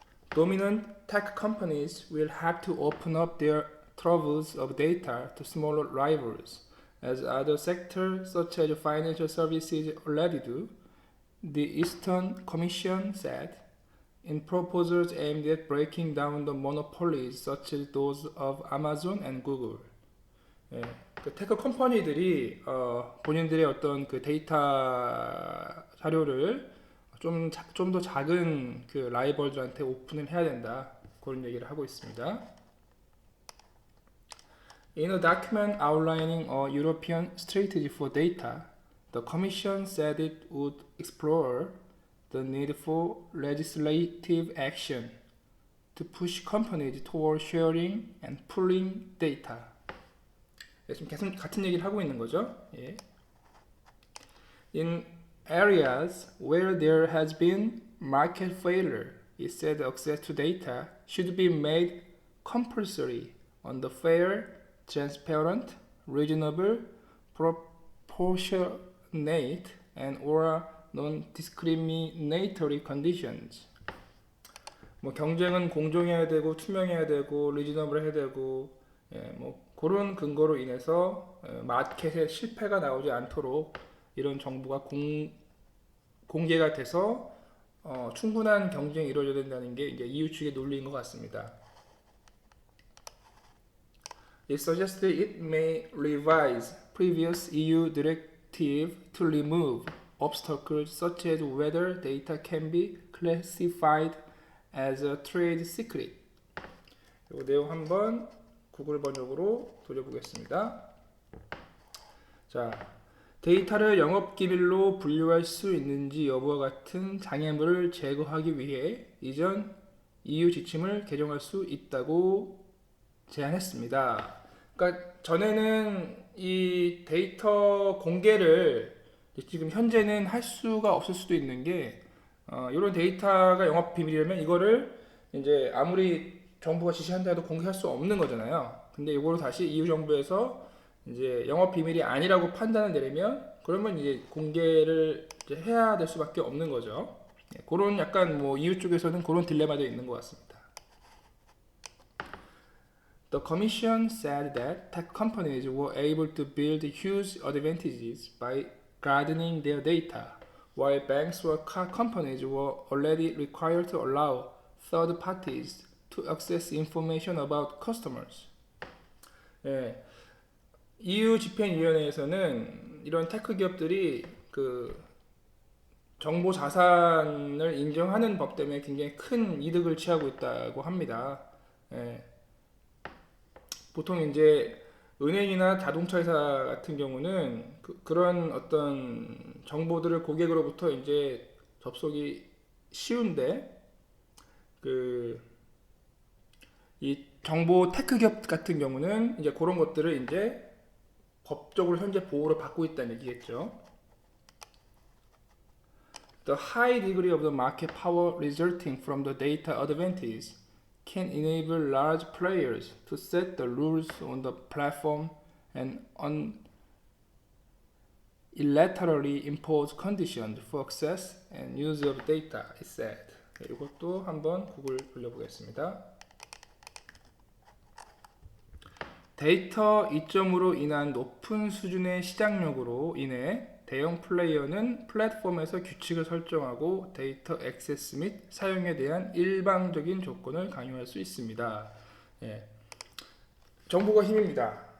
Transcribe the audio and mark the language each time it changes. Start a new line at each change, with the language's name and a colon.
English: Dominant tech companies will have to open up their troves of data to smaller rivals, as other sectors such as financial services already do, the Eastern Commission said, in proposals aimed at breaking down the monopolies such as those of Amazon and Google.
Korean: 그 테크 컴퍼니들이 본인들의 어떤 그 데이터 자료를 좀 더 작은 그 라이벌들한테 오픈을 해야 된다. 그런 얘기를 하고 있습니다.
English: In a document outlining a European strategy for data, the Commission said it would explore the need for legislative action to push companies toward sharing and pooling data.
Korean: 지금 계속 같은 얘기를 하고 있는 거죠.
English: In areas where there has been market failure, it said access to data should be made compulsory on the fair, transparent, reasonable, proportionate, and or non-discriminatory conditions.
Korean: 뭐 경쟁은 공정해야 되고 투명해야 되고 리즈너블 해야 되고 뭐 그런 근거로 인해서 마켓에 실패가 나오지 않도록 이런 정보가 공개가 돼서 충분한 경쟁이 이루어져야 된다는 게 이제 EU 측의 논리인 것 같습니다.
English: It suggested it may revise previous EU directive to remove obstacles such as whether data can be classified as a trade secret.
Korean: 이 내용 한번 구글 번역으로 돌려보겠습니다. 자, 데이터를 영업기밀로 분류할 수 있는지 여부와 같은 장애물을 제거하기 위해 이전 EU 지침을 개정할 수 있다고 제안했습니다. 그러니까 전에는 이 데이터 공개를 지금 현재는 할 수가 없을 수도 있는 게 이런 데이터가 영업 비밀이라면 이거를 이제 아무리 정부가 지시한다 해도 공개할 수 없는 거잖아요. 근데 이거를 다시 EU 정부에서 이제 영업 비밀이 아니라고 판단을 내리면 그러면 이제 공개를 이제 해야 될 수밖에 없는 거죠. 그런 약간 뭐 EU 쪽에서는 그런 딜레마도 있는 것 같습니다.
English: The Commission said that tech companies were able to build huge advantages by gardening their data, while banks or car companies were already required to allow third parties to access information about customers.
Korean: EU 집행위원회에서는 이런 테크 기업들이 그 정보 자산을 인정하는 법 때문에 굉장히 큰 이득을 취하고 있다고 합니다. 보통 이제 은행이나 자동차 회사 같은 경우는 그런 어떤 정보들을 고객으로부터 이제 접속이 쉬운데 이 정보 테크 기업 같은 경우는 이제 그런 것들을 이제 법적으로 현재 보호를 받고 있다는 얘기겠죠.
English: The high degree of the market power resulting from the data advantage can enable large players to set the rules on the platform and unilaterally impose conditions for access and use of data, it said.
Korean: 이것도 한번 구글 돌려보겠습니다. 데이터 이점으로 인한 높은 수준의 시장력으로 인해 대형 플레이어는 플랫폼에서 규칙을 설정하고 데이터 액세스 및 사용에 대한 일방적인 조건을 강요할 수 있습니다. 예. 정보가 힘입니다.